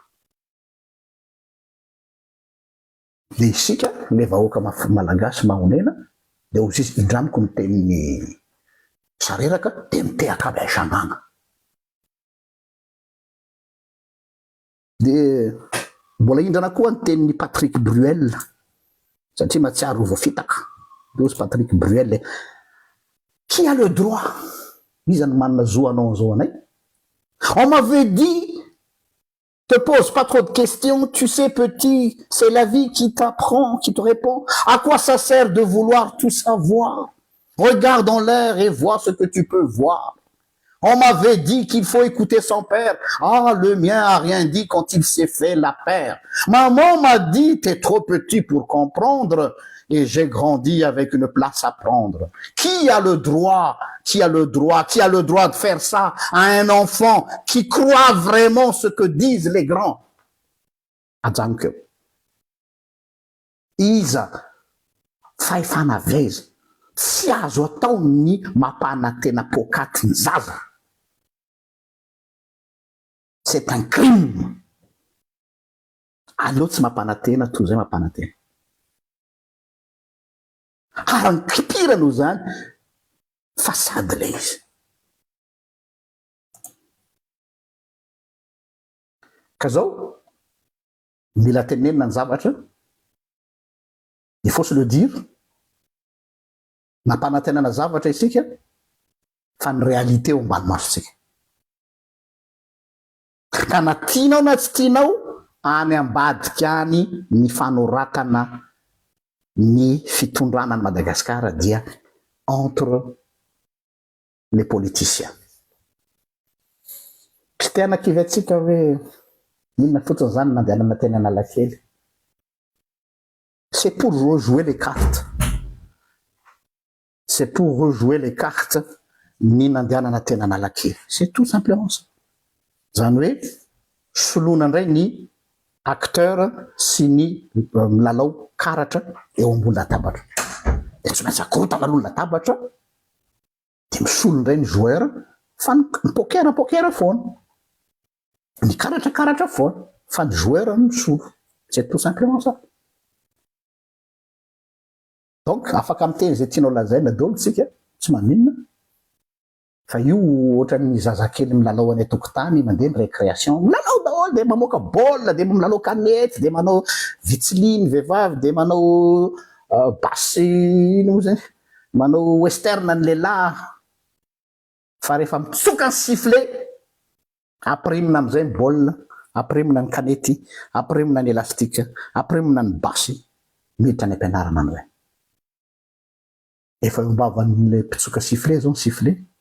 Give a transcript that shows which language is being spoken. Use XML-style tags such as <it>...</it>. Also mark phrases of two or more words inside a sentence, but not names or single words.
<mg>Le isika le vahoaka malagasy mahonena de ozy izy indramiko ny tenin'ny sareraka de mitehaka aby aisanana. De mbola indrana koa ny tenin'ny Patrick Bruel satria matsiaro voafitaka de ozy Patrick Bruel</mg> <fr>qui a le droit</fr> <mg>izy any manana zo anao zao anay</mg> <fr>on m'avait dit te pose pas trop de questions, tu sais petit, c'est la vie qui t'apprend, qui te répond. À quoi ça sert de vouloir tout savoir? Regarde en l'air et vois ce que tu peux voir. On m'avait dit qu'il faut écouter son père. Ah, le mien a rien dit quand il s'est fait la paire. Maman m'a dit, t'es trop petit pour comprendre. Et j'ai grandi avec une place à prendre. Qui a le droit de faire ça à un enfant qui croit vraiment ce que disent les grands? Adjanke.</fr> <mg>Iza, faefana veza, tsy azo atao ny mapana tena pokaty ny zaza.</mg> <fr>C'est un crime.</fr> <mg>Aleo tsy mapana tena toy zay mapana tena. Ary ny kipirano zany façade le izy. Ka zao mila tenenina ny zavatra,</mg> <fr>il faut se le dire,</fr> <mg>mampanantenana zavatra isika fa ny réalité ao ambany masontsika. Ka na tianao na tsy tianao any ambadika any ny fanoratana ny fitondrana ny Madagasikara dia</mg> <fr>entre les politiciens.</fr> <mg>Tsy tena kivy atsika hoe inona fotsiny zany nandehanana teny Analakely.</mg> <fr>C'est pour rejouer les cartes. C'est pour rejouer les cartes</fr> <mg>ny nandehanana teny Analakely.</mg> <fr>C'est tout simplement ça.</fr> <mg>Zany hoe solona indray ny acteur sy ny milalao karatra eo ambony latabatra. De tsy maintsy akorotana aloha latabatra de misolo indray ny joueur fa ny poker foana. Ny karatra foana fa ny joueur misolo. C'est tout simplement ça. Donc afaka miteny zay tianao lazaina daholo tsika tsy maninona. Fa io ohatran'ny zazakely milalao any tokotany mandeha ny récréation milalao daholo de mamoaka baolina de milalao kanety de manao vitsiliny vehivavy de manao basy ino zany manao western ny lehilahy fa rehefa mitsoka ny sifflet aprimina am'izay ny baolina, aprimina ny kanety, aprimina ny élastique, aprimina ny basy miditra any ampianarana any hoe efa mbavan'le mpitsoka sifflet zao ny sifflet.</mg>